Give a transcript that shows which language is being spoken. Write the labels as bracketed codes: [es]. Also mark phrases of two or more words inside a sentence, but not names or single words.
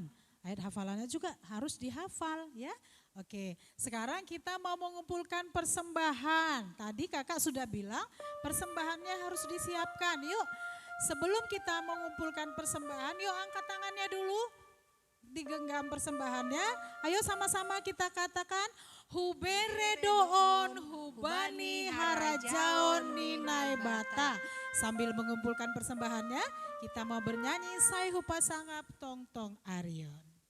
[id] Ayat hafalannya juga harus dihafal ya. Oke, sekarang kita mau mengumpulkan persembahan. Tadi kakak sudah bilang persembahannya harus disiapkan. Yuk, sebelum kita mengumpulkan persembahan, yuk angkat tangannya dulu. Digenggam persembahannya. Ayo sama-sama kita katakan [bts] Huberedoon hubani harajaon ninai bata. [id] Sambil mengumpulkan persembahannya, kita mau bernyanyi Sai Hupasangap Tong Tong Arion.